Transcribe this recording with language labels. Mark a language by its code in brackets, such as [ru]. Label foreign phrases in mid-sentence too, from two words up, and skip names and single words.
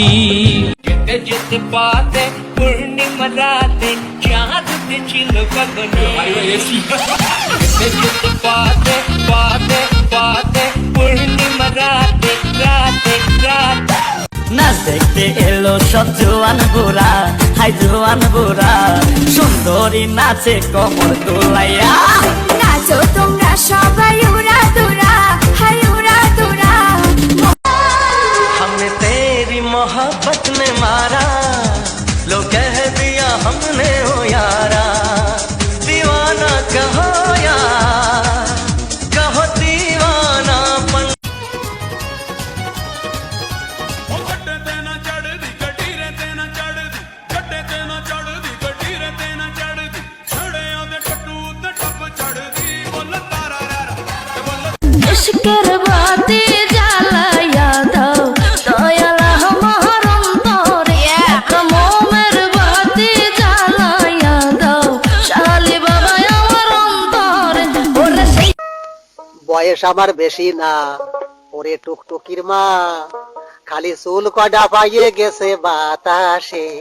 [bn] যেতে যেতে পাতে পূর্ণিমা রাতে চাঁদ ছিল গগনে, যেতে যেতে পাতে পাতে পাতে পূর্ণিমা রাতে রাতে রাতে। নাচ দেখতে এলো সব জোয়ান বুড়া, হাই জোয়ান বুড়া, সুন্দরী নাচে কমর দোলাইয়া। নাচো তোমরা সবাই উড়া দুরা, হাই উড়া দুরা। [hi] हमने तेरी मोहब्बत में मारा, लो कह दिया हमने हो यारा, दीवाना कहो यार, कहो दीवाना पन। [bn] ইশকের বাতি জ্বালাইয়া দাও দয়াল আমার অন্তরে, মোমের বাতি জ্বালাইয়া দাও শালি বাবা আমার অন্তরে। ওরে সেই বয়স আমার বেশি না, ওরে টুকটুকির মা, খালি চুল কয়টা পাইয়ে গেছে বাতাসে।